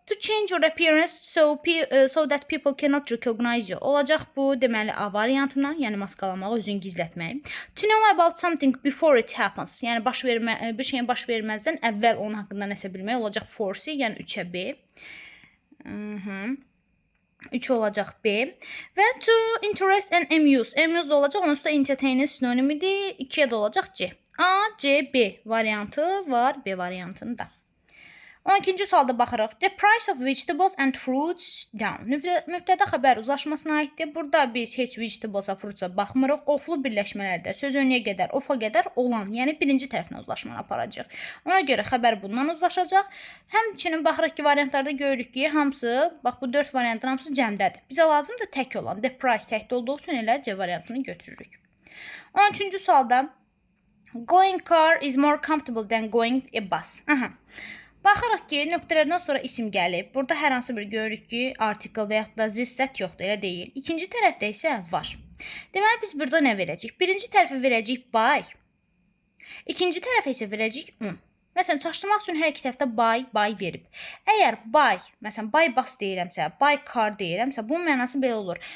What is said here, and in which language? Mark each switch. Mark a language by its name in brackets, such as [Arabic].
[English] To change your appearance so that people cannot recognize you. [Azerbaijani] Olacaq bu deməli A variantına, yəni maskalamaq, özünü gizlətmək. [English] To know about something before it happens. [Azerbaijani] Yəni bir şeyin baş verməzdən əvvəl onun haqqında nəsə bilmək olacaq force, yəni 3-ə B. 3 olacaq B. Və [English] to interest and amuse. [Azerbaijani] Amuse da olacaq. Onun üstə entertain'in sinonimidir. 2-yə də olacaq C. A, C, B variantı var B variantında. 12-ci sualda baxırıq. [English] The price of vegetables and fruits down. [Azerbaijani] Mübtəda xəbər uzlaşmasına aiddir. Burada biz heç vegetablesa, fruitsa baxmırıq. Oflu birləşmələrdə söz önüyə qədər, ofa qədər olan, yəni birinci tərəfinə uzlaşmanı aparacaq. Ona görə xəbər bundan uzlaşacaq. Həmçinin baxırıq ki, variantlarda görürük ki, hamısı, bax bu 4 variantın hamısı cəmdədir. Bizə lazımdır tək olan. [English] The price [Azerbaijani] təkdə olduğu üçün elə C variantını götürürük. 13-cü sualda [English] going car is more comfortable than going a bus. [Azerbaijani] Baxırıq ki, nöqtələrdən sonra isim gəlib. Burada hər hansı bir görürük ki, article və yaxud da zissət yoxdur, elə deyil. İkinci tərəfdə isə var. Deməli, biz burada nə verəcəyik? Birinci tərəfə verəcəyik by. İkinci tərəfə isə verəcəyik un. Məsələn, çaşdırmaq üçün hər iki tərəfdə by verib. Əgər by, məsələn, by bus deyirəmsə, by car deyirəmsə, bunun mənası belə olur.